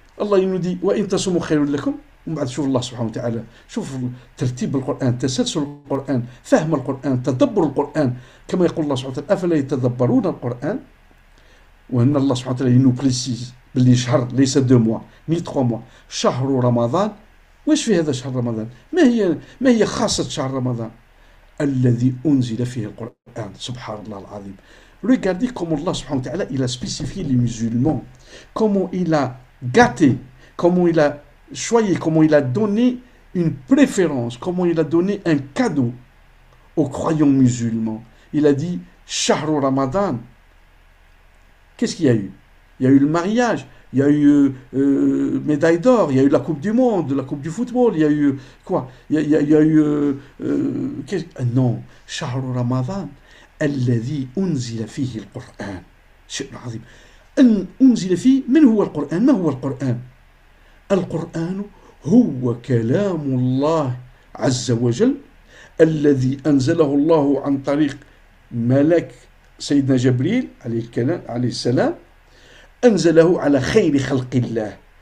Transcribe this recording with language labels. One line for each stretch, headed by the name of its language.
Arabic: الله ينودي وإن تصوموا خير لكم. ومن بعد شوف الله سبحانه وتعالى شوف ترتيب القرآن تسلسل القرآن فهم القرآن تدبر القرآن كما يقول الله سبحانه وتعالى أفلا يتدبرون القرآن. وأن الله سبحانه وتعالى ينو بريسيز باللي شهر ليس
French: 2 mois ni 3 mois
Arabic: شهر رمضان. واش في هذا شهر رمضان؟ ما هي خاصة شهر رمضان؟ الذي أنزل فيه القرآن. سبحان الله العظيم.
French: Regardez comment Allah subhanahu wa ta'ala il a spécifié les musulmans, comment il a gâté, comment il a choisi, comment il a donné une préférence, comment il a donné un cadeau aux croyants musulmans. Il a dit Shahru Ramadan. Qu'est-ce qu'il y a eu? Il y a eu le mariage, il y a eu médaille d'or, il y a eu la Coupe du Monde, la Coupe du football, il y a eu quoi? Il y a eu non, Shahru Ramadan
Arabic: الذي أنزل فيه القرآن. شيء عظيم. أن أنزل فيه من هو القرآن؟ ما هو القرآن؟ القرآن هو كلام الله عز وجل الذي أنزله الله عن طريق ملك سيدنا جبريل عليه السلام أنزله على خير خلق الله.